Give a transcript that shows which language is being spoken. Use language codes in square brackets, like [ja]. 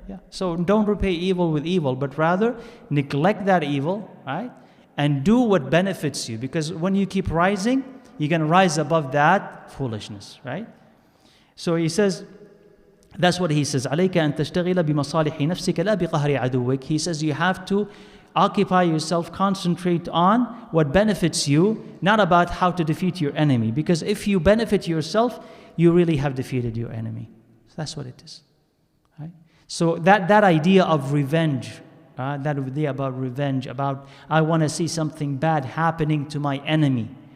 [en] So don't repay evil with evil, but rather neglect that evil, right? And do what benefits you. Because when you keep rising, you're going to rise above that foolishness, right? So he says, that's what he says. [ar] عليك أن تشتغل بمصالح نفسك لا بقهر عدوك. [en] He says you have to occupy yourself, concentrate on what benefits you, not about how to defeat your enemy. Because if you benefit yourself, you really have defeated your enemy. So that's what it is. Right? So that idea of revenge, that idea about revenge, about I want to see something bad happening to my enemy.